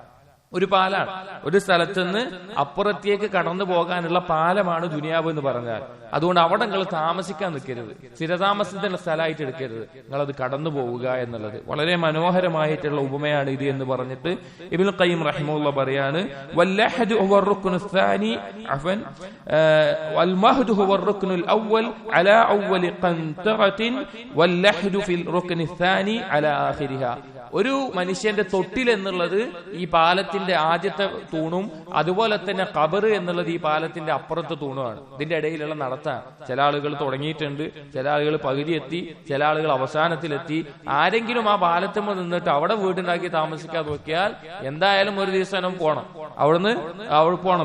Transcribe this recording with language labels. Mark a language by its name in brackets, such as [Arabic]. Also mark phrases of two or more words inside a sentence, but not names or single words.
[Malayalam] ഒരു സ്ഥലത്ത് നിന്ന് അപ്പുറത്തേക്ക് കടന്നു പോകാനുള്ള പാലമാണ് ദുനിയാവ് എന്ന് പറഞ്ഞാൽ. അതുകൊണ്ട് അവിടെ നിങ്ങൾ താമസിക്കാൻ നിൽക്കരുത്, സ്ഥിരതാമസത്തിന്റെ സ്ഥലമായിട്ട് എടുക്കരുത്, നിങ്ങളത് കടന്നു പോവുക എന്നുള്ളത്. വളരെ മനോഹരമായിട്ടുള്ള ഉപമയാണ് ഇത് എന്ന് പറഞ്ഞിട്ട് ഇബ്നുൽ ഖയ്യിം റഹിമഹുല്ലാഹ് പറയാണ്, [Arabic] واللحد هو الركن الثاني عفوا والمهد هو الركن الاول على اول قنطره واللحد في الركن الثاني على اخرها. [Malayalam] ഒരു മനുഷ്യന്റെ തൊട്ടിൽ എന്നുള്ളത് ഈ പാലത്തിന്റെ ആദ്യത്തെ തൂണും അതുപോലെ തന്നെ ഖബർ എന്നുള്ളത് ഈ പാലത്തിന്റെ അപ്പുറത്തെ തൂണുമാണ്. ഇതിന്റെ ഇടയിലുള്ള നടത്താണ്. ചില ആളുകൾ തുടങ്ങിയിട്ടുണ്ട്, ചില ആളുകൾ പകുതി എത്തി, ചില ആളുകൾ അവസാനത്തിലെത്തി. ആരെങ്കിലും ആ പാലത്തുമ്പോൾ നിന്നിട്ട് അവിടെ വീടുണ്ടാക്കി താമസിക്കാൻ നോക്കിയാൽ എന്തായാലും ഒരു ദിവസം പോണം, അവിടെ പോണം.